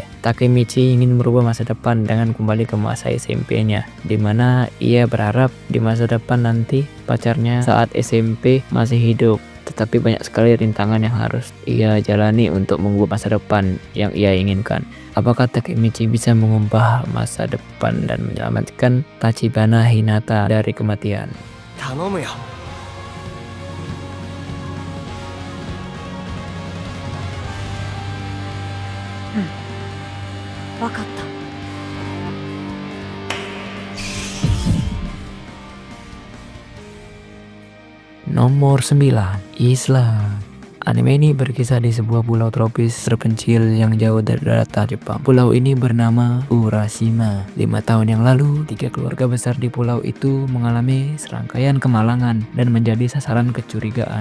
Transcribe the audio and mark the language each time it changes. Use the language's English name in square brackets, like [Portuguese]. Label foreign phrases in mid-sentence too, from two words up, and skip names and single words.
[Indonesian] Takemichi ingin merubah masa depan dengan kembali ke masa SMP-nya, di mana ia berharap di masa depan nanti pacarnya saat SMP masih hidup. Tetapi banyak sekali rintangan yang harus ia jalani untuk mengubah masa depan yang ia inginkan. Apakah Takemichi bisa mengubah masa depan dan menyelamatkan Tachibana Hinata dari kematian? [Japanese] 頼むよ。わかった。 [Indonesian] Nomor 9, Islam. Anime ini berkisah di sebuah pulau tropis terpencil yang jauh dari daratan Jepang. Pulau ini bernama Urashima. 5 tahun yang lalu, 3 keluarga besar di pulau itu mengalami serangkaian kemalangan dan menjadi sasaran kecurigaan.